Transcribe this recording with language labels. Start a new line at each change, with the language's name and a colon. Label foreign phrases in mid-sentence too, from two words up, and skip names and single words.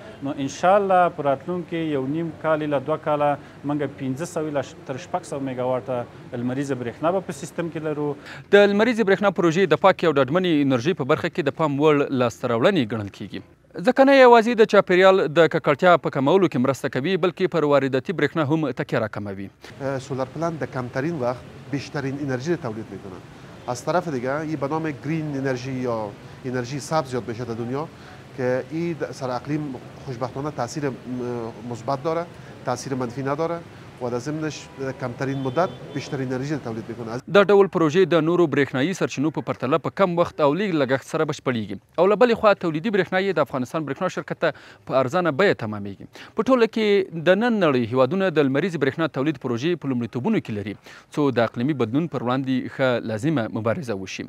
Pashto: نو انشاءالله په راتلونکي 1.5 کال اله 2 کاله موږ 500 تر 600 میګاواټه لمریزه برېښنا به په سیستم کې لرو. د لمریزې برېښنا پروژې د پاکې او ډاډمنې انرژۍ په برخه کې د پام وړ لاسته راوړنې ګڼل کیږي، ځکه نه یوازې د چاپیریال د ککړتیا په کمولو کې مرسته کوي بلکې پر وارداتي برېښنا هم تکیه راکموي.
English: solar plant
Persian: در کمترین وقت بیشترین انرژی تولید میکنه. از طرف دیگه این به نام
English: green energy
Persian: یا انرژی سبز یاد میشه در دنیا که این سر اقلیم خوشبختانه تاثیر مثبت داره، تاثیر منفی نداره و در ضمنش کمترین مدت بیشتر انرژی تولید میکنه.
Pashto: دا ډول پروژې د نورو برېښنایي سرچینو په پرتله په کم وخت او لږ لګښت سره بشپړیږي او له بلې خوا تولیدي برېښنا یې د افغانستان برېښنا شرکت ته په ارزانه بیه تمامیږي. په ټوله کې د نن نړۍ هیوادونه د لمریزې برېښنا تولید پروژې په لومړیتوبونو کې لري څو د اقلیمي بدلون پر وړاندې ښه لازمه مبارزه وشي.